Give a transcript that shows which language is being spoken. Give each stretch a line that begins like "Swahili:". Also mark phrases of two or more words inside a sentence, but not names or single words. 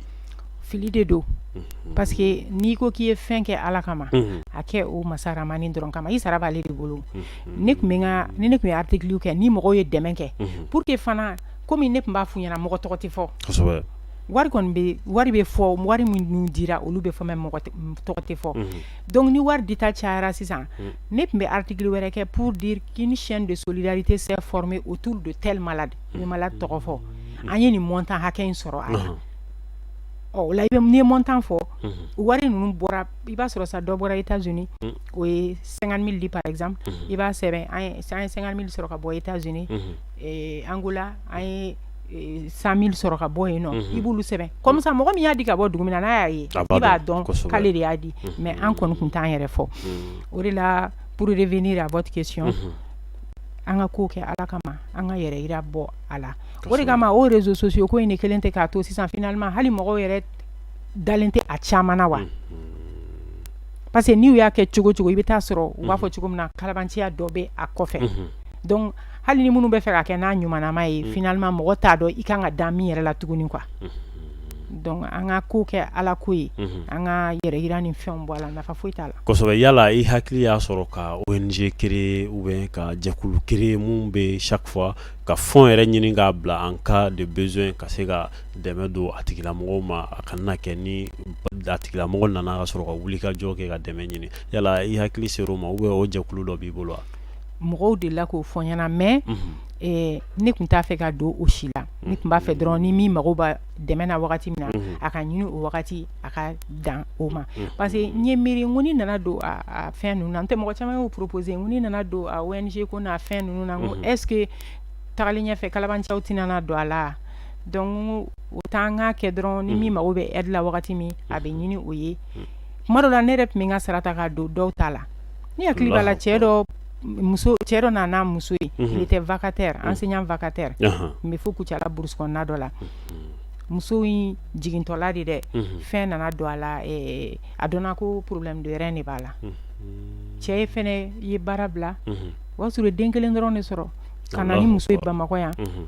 Bambara: fili de don
French: parce que
Bambara: n'i ko k'i ye fɛn kɛ ala kama a kɛ o masa Rahamani dɔrɔn kama i sara b'ale de bolo ne tun ye article kɛ ni mɔgɔw ye dɛmɛ kɛ
French: pour que
Bambara: fana komi ne tun b'a f'u ɲɛna mɔgɔ tɔgɔ tɛ fɔ kosɛbɛ wari bɛ fɔ wari minnu dira olu bɛ fɔ mais mɔgɔ tɔgɔ tɛ fɔ donc ni wari dita cayara sisan ne tun bɛ article wɛrɛ kɛ
French: pour dire qu'une chaîne de solidarité s'est formée autour de tel malade
Bambara: ni malade tɔgɔ fɔ an ye nin montant hakɛ in sɔrɔ a la o la n'i ye montant fɔ wari ninnu bɔra i b'a sɔrɔ sa dɔ bɔra États-Unis o ye 50 000 di
French: par exemple
Bambara: i b'a sɛbɛn an ye 50 000 sɔrɔ ka bɔ États-Unis Angola an ye 100 000 sɔrɔ ka bɔ yen nɔ i b'olu sɛbɛn
French: comme ça
Bambara: mɔgɔ min y'a di ka bɔ dugu min na n'a y'a ye i b'a dɔn k'ale de y'a di mais an kɔni tun t'an yɛrɛ fɔ o de la
French: pour revenir à votre question
Bambara: an ka ko kɛ ala kama an ka yɛrɛ yira bɔ a la o de kama o
French: réseaux sociaux
Bambara: ko in de kelen tɛ k'a to sisan finalement hali mɔgɔw yɛrɛ dalen tɛ a caman na wa
French: parce que
Bambara: n'i y'a kɛ cogo cogo i bɛ taa sɔrɔ u b'a fɔ cogo min na kalabanciya dɔ bɛ a kɔfɛ donc hali ni minnu bɛ fɛ ka kɛ n'a ɲumanama ye finalement mɔgɔ t'a dɔn i kan ka da min yɛrɛ la tuguni
French: quoi donc
Bambara: an ka ko kɛ ala ko ye an ka yɛrɛ yira ni fɛnw bɔ a la nafa foyi t'a la kosɛbɛ yala i hakili y'a sɔrɔ ka ONG
French: créer ou bien
Bambara: ka jɛkulu créer mun bɛ
French: chaque fois
Bambara: ka fond yɛrɛ ɲini k'a bila
French: en cas de besoin
Bambara: ka se ka dɛmɛ don a tigilamɔgɔw ma a kana kɛ ni a tigilamɔgɔ nana ka sɔrɔ ka wulikajɔ kɛ ka dɛmɛ ɲini yala i hakili ser'o ma
French: ou bien
Bambara: o jɛkulu dɔ b'i bolo wa mɔgɔw delila k'o fɔ ɲɛna mais ne tun t'a fɛ ka don o si la ne tun b'a fɛ dɔrɔn ni min mago b'a dɛmɛ na wagati min na a ka ɲini o wagati a ka dan o ma
French: parce que
Bambara: n ye miiri n ko ni nana don a fɛn ninnu na n tɛ mɔgɔ caman y'o proposer n ko ni nana don a ONG ko n'a fɛn ninnu na n ko
French: est ce que
Bambara: tagalen ɲɛfɛ kalabanciyaw tɛna don a la donc o t'an k'a kɛ dɔrɔn ni min mago bɛ aide la wagati min a bɛ ɲini o ye tuma dɔ la ne yɛrɛ tun bɛ n ka sara ta k'a don dɔw ta la ne hakili b'a la cɛ dɔ nana muso ye
French: il était vacataire enseignant vacataire
Bambara: n bɛ fo Kucala brousse kɔnɔna dɔ la muso in jigintɔla de dɛ fɛn nana don a la a dɔnna ko
French: problème de rein
Bambara: de b'a la cɛ fɛnɛ ye baara bila o y'a sɔrɔ den kelen dɔrɔn de sɔrɔ ka na ni muso ye Bamakɔ yan